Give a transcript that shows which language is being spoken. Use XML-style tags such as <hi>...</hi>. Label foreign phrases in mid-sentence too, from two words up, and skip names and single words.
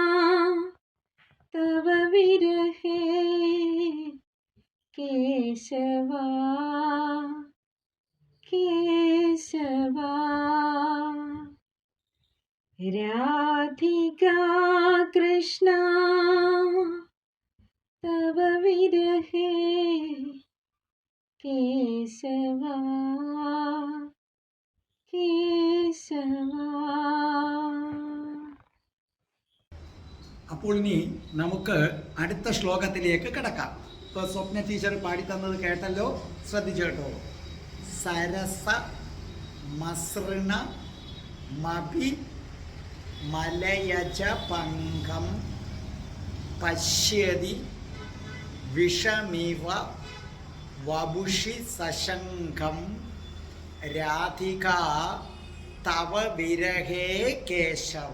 <sa>तव विरहे केशवा केशवा राधिका कृष्णा तव विरहे केशवा केशवा.</sa> <ml>അപ്പോൾ ഇനി നമുക്ക് അടുത്ത ശ്ലോകത്തിലേക്ക് കിടക്കാം. ഇപ്പോൾ സ്വപ്ന ടീച്ചർ പാടിത്തന്നത് കേട്ടല്ലോ, ശ്രദ്ധിച്ചു കേട്ടോ.</ml> <sa>സരസ മസൃണ മഭി മലയജ പങ്കം പശ്യതി വിഷമിവ വപുഷി സശങ്കം രാധിക തവ വിരഹേ കേശവ.</sa>